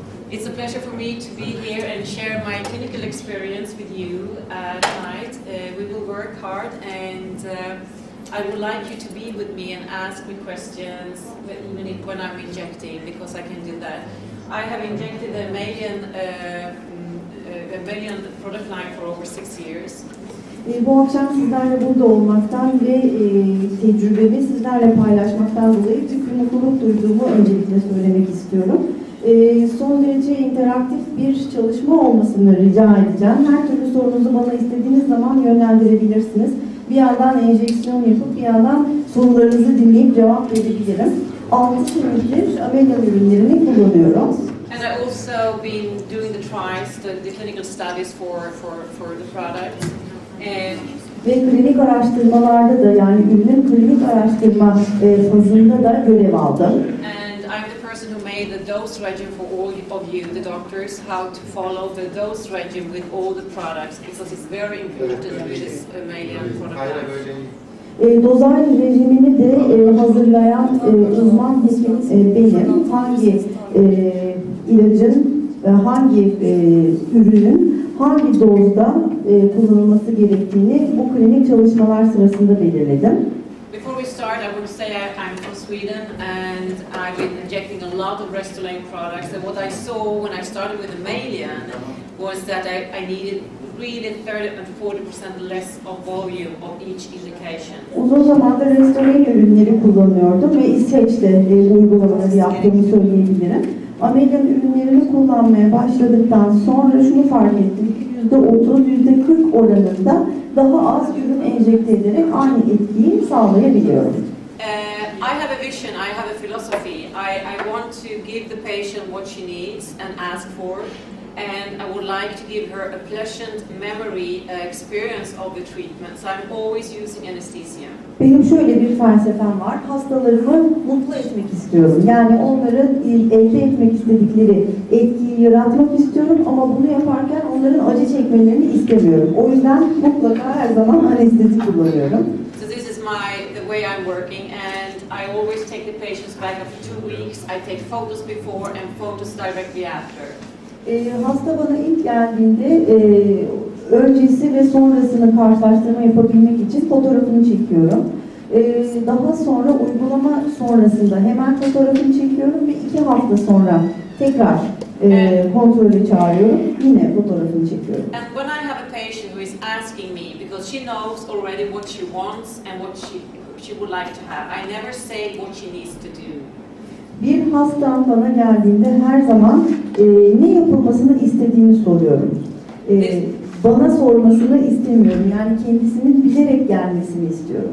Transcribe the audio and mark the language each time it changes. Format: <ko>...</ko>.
<en>It's a pleasure for me to be here and share my clinical experience with you tonight. We will work hard and I would like you to be with me and ask me questions when I'm injecting, because I can do that. I have injected a mammalian product line for over 6 years.</en> <tr>Bu akşam sizlerle burada olmaktan ve tecrübemi sizlerle paylaşmaktan dolayı büyük bir mutluluk duyduğumu öncelikle söylemek istiyorum. Son derece interaktif bir çalışma olmasını rica edeceğim. Her türlü sorunuzu bana istediğiniz zaman yönlendirebilirsiniz. Bir yandan enjeksiyon yapıp bir yandan sorularınızı dinleyip cevap verebilirim. 6 senedir amelyan ürünlerini kullanıyorum.</tr> <en>And I also been doing the trials, the clinical studies for the product.</en> <tr>Ve klinik araştırmalarda da, yani ürünün klinik araştırma fazında da görev aldım.</tr> <en>And I'm the person who made the dose regime for all of you, the doctors, how to follow the dose regime with all the products, because it's very important with this mammalian product.</en> <tr>Dozaj rejimini de hazırlayan uzman hekim benim. Hangi ilacın, hangi ürünün hangi dozda kullanılması gerektiğini bu klinik çalışmalar sırasında belirledim.</tr> <en>Before we start, I would say I'm from Sweden and I've been injecting a lot of Restylane products. And what I saw when I started with the mammalian was that I needed really 30 and 40% less of volume of each indication.</en> <tr>Uzun zamandır Restylane ürünleri kullanıyordum ve İsveç'te uygulamaları yaptığımı söyleyebilirim. Amelyan ürünlerini kullanmaya başladıktan sonra şunu fark ettim ki %30, %40 oranında daha az ürün enjekte ederek aynı etkiyi sağlayabiliyorum.</tr> <en>I have a vision, I have a philosophy. I want to give the patient what she needs and ask for. And I would like to give her a pleasant memory experience of the treatment. So I'm always using anesthesia.</en> <tr>Benim şöyle bir felsefem var. Hastalarımı mutlu etmek istiyorum. Yani onların elde etmek istedikleri etkiyi yaratmak istiyorum ama bunu yaparken onların acı çekmelerini istemiyorum. O yüzden mutlaka her zaman anestezi kullanıyorum.</tr> <en>So this is the way I'm working, and I always take the patients back after 2 weeks. I take photos before and photos directly after.</en> <tr>Hasta bana ilk geldiğinde öncesi ve sonrasını karşılaştırma yapabilmek için fotoğrafını çekiyorum. Daha sonra uygulama sonrasında hemen fotoğrafını çekiyorum ve 2 hafta sonra tekrar kontrole çağırıyorum. Yine fotoğrafını çekiyorum.</tr> <en>And when I have a patient who is asking me, because she knows already what she wants and what she would like to have, I never say what she needs to do.</en> <tr>Bir hastam bana geldiğinde her zaman ne yapılmasını istediğini soruyorum. Bana sormasını istemiyorum. Yani kendisinin bilerek gelmesini istiyorum.</tr>